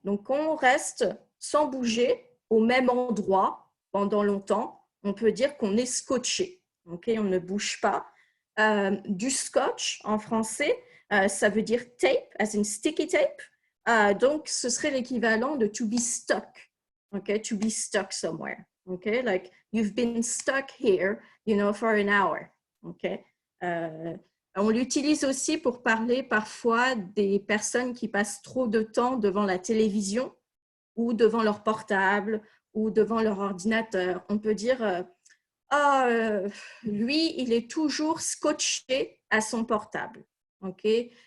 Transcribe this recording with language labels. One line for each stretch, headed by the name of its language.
French: Donc, quand on reste sans bouger au même endroit pendant longtemps, on peut dire qu'on est scotché. Okay? On ne bouge pas. Du scotch en français, ça veut dire
English: tape, as in sticky tape.
French: Donc, ce serait l'équivalent de
English: to be stuck. Okay, to be stuck somewhere. Okay, like you've been stuck here, for an hour. Okay.
French: On l'utilise aussi pour parler parfois des personnes qui passent trop de temps devant la télévision ou devant leur portable ou devant leur ordinateur. On peut dire lui, il est toujours scotché à son portable. Okay?